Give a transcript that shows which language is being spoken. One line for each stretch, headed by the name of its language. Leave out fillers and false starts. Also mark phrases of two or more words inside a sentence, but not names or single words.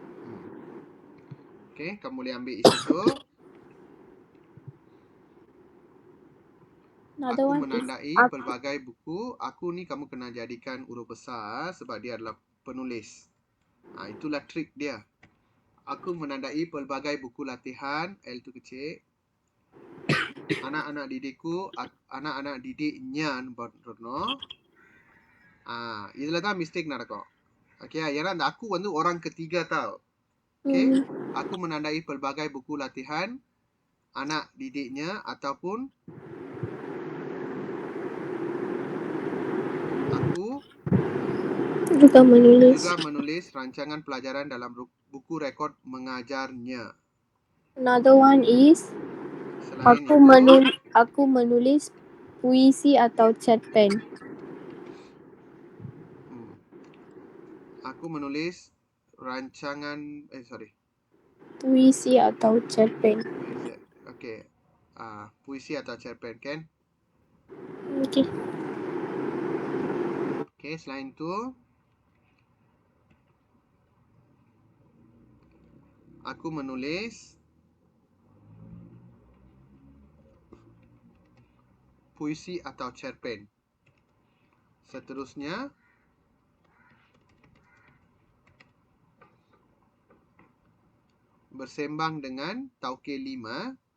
Malay: Okay, kamu boleh ambil isi tu. Aku menandai pelbagai buku. Aku ni kamu kena jadikan huruf besar sebab dia adalah penulis. Itulah trik dia. Aku menandai pelbagai buku latihan. L tu kecil. Anak-anak didikku, anak-anak didiknya Rono.
Tamil: இதுல தான் மிஸ்டேக் நடக்கும். ஓகே, ஏன்னா அந்த aku வந்து
Malay: orang ketiga tau. Okay, aku menandai pelbagai buku latihan anak didiknya ataupun aku juga menulis rancangan pelajaran dalam buku rekod mengajarnya.
English: Another one is
Malay: aku menulis puisi atau cerpen. Aku menulis rancangan puisi atau cerpen. Okay. Puisi atau cerpen kan? Okay, selain tu aku menulis puisi atau cerpen. Seterusnya bersembang dengan Tauke 5.